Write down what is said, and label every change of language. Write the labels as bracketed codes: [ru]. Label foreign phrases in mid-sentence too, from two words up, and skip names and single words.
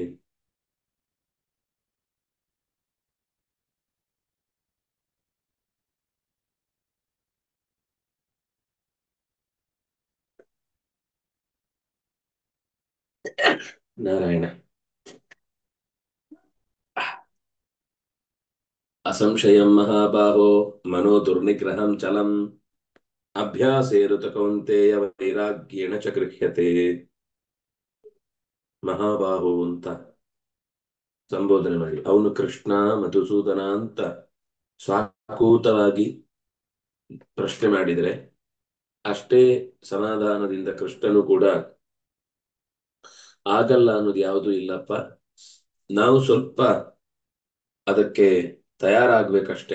[sa] नारायण असंशयं महाबाहो मनो दुर्निग्रहं चलम् अभ्यासेरुत कौन्तेय वैराग्येण च गृह्यते [kn] ಮಹಾಬಾಹು ಅಂತ ಸಂಬೋಧನೆ ಮಾಡಿ ಅವನು ಕೃಷ್ಣ ಮಧುಸೂದನ ಅಂತ ಸ್ವಾಕೂತವಾಗಿ ಪ್ರಶ್ನೆ ಮಾಡಿದ್ರೆ ಅಷ್ಟೇ ಸಮಾಧಾನದಿಂದ ಕೃಷ್ಣನು ಕೂಡ ಆಗಲ್ಲ ಅನ್ನೋದು ಯಾವುದು ಇಲ್ಲಪ್ಪ, ನಾವು ಸ್ವಲ್ಪ ಅದಕ್ಕೆ ತಯಾರಾಗ್ಬೇಕಷ್ಟೇ.